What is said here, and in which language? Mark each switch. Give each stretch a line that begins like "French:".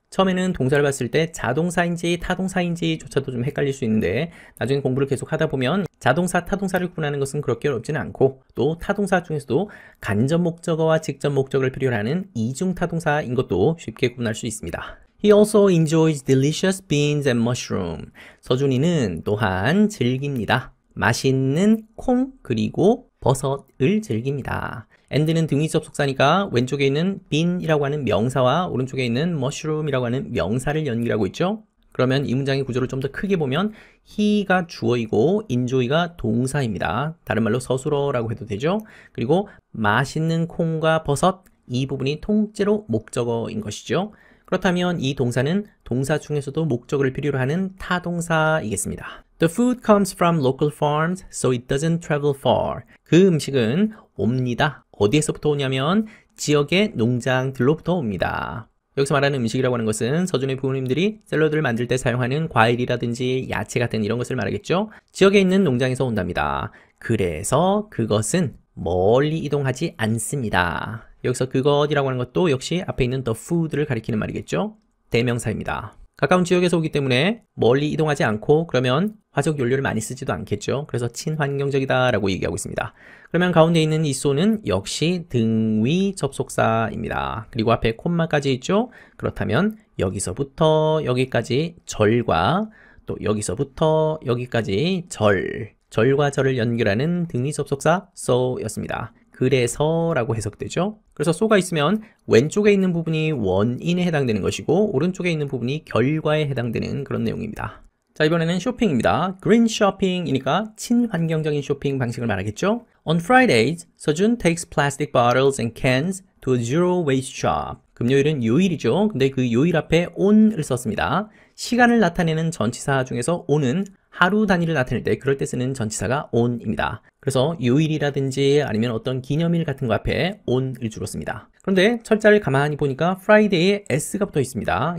Korean: 처음에는 동사를 봤을 때 자동사인지 타동사인지조차도 좀 헷갈릴 수 있는데 나중에 공부를 계속 하다 보면 자동사, 타동사를 구분하는 것은 그렇게 어렵지는 않고 또 타동사 중에서도 간접 목적어와 직접 목적어를 필요로 하는 이중 타동사인 것도 쉽게 구분할 수 있습니다.
English: He also enjoys delicious beans and mushroom.
Korean: 서준이는 또한 즐깁니다. 맛있는 콩 그리고 버섯을 즐깁니다. and는 등위 접속사니까 왼쪽에 있는 bean이라고 하는 명사와 오른쪽에 있는 mushroom이라고 하는 명사를 연결하고 있죠. 그러면 이 문장의 구조를 좀 더 크게 보면 he가 주어이고 enjoy가 동사입니다. 다른 말로 서술어라고 해도 되죠. 그리고 맛있는 콩과 버섯 이 부분이 통째로 목적어인 것이죠. 그렇다면 이 동사는 동사 중에서도 목적어를 필요로 하는 타동사이겠습니다.
English: The food comes from local farms, so it doesn't travel far.
Korean: 그 음식은 옵니다. 어디에서부터 오냐면 지역의 농장들로부터 옵니다. 여기서 말하는 음식이라고 하는 것은 서준의 부모님들이 샐러드를 만들 때 사용하는 과일이라든지 야채 같은 이런 것을 말하겠죠. 지역에 있는 농장에서 온답니다. 그래서 그것은 멀리 이동하지 않습니다. 여기서 그것이라고 하는 것도 역시 앞에 있는 the food를 가리키는 말이겠죠. 대명사입니다. 가까운 지역에서 오기 때문에 멀리 이동하지 않고 그러면 화석 연료를 많이 쓰지도 않겠죠. 그래서 친환경적이다 라고 얘기하고 있습니다. 그러면 가운데 있는 이 so는 역시 등위 접속사입니다. 그리고 앞에 콤마까지 있죠. 그렇다면 여기서부터 여기까지 절과 또 여기서부터 여기까지 절과 절을 연결하는 등위 접속사 so였습니다. 그래서 라고 해석되죠. 그래서 so가 있으면 왼쪽에 있는 부분이 원인에 해당되는 것이고 오른쪽에 있는 부분이 결과에 해당되는 그런 내용입니다. 자, 이번에는 쇼핑입니다. green shopping이니까 친환경적인 쇼핑 방식을 말하겠죠.
English: On Fridays, 서준 takes plastic bottles and cans to a zero waste shop.
Korean: 금요일은 요일이죠. 근데 그 요일 앞에 on을 썼습니다. 시간을 나타내는 전치사 중에서 on은 하루 단위를 나타낼 때 그럴 때 쓰는 전치사가 on입니다. 그래서 요일이라든지 아니면 어떤 기념일 같은 거 앞에 on을 주로 씁니다. 그런데 철자를 가만히 보니까 Friday에 s가 붙어 있습니다.